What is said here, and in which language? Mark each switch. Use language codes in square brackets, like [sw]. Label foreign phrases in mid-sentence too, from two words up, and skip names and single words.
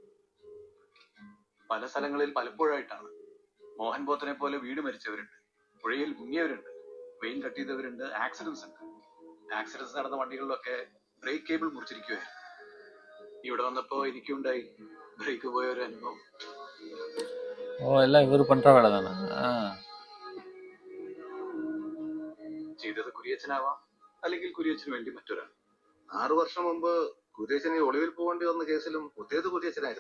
[ml] പല സ്ഥലങ്ങളിൽ പലപ്പോഴായിട്ടാണ്. മോഹൻ ബോത്തനെ പോലെ വീട് മരിച്ചവരുണ്ട്, പുഴയിൽ മുങ്ങിയവരുണ്ട്, [en] vein cut [ml] ചെയ്തവരുണ്ട്, ആക്സിഡൻസ് ഉണ്ട്. ആക്സിഡൻസ് നടന്ന വണ്ടികളിലൊക്കെ [en] brake cable [ml] മുറിച്ചിരിക്കുവായിരുന്നു. ഇവിടെ വന്നപ്പോ എനിക്കുണ്ടായി ബ്രേക്ക് പോയ ഒരു അനുഭവം. [ta] எல்லாம் இவர் பண்ற வேலை தானே. [ml] ചെയ്തത് കുര്യച്ചനാവാം, അല്ലെങ്കിൽ കുര്യച്ചന് വേണ്ടി മറ്റൊരാൾ. 6 വർഷം മുമ്പ് കുര്യച്ചനെ ഒളിവിൽ പോകേണ്ടി വന്ന കേസിലും കുത്തിയത് കുര്യച്ചനായിരുന്നു.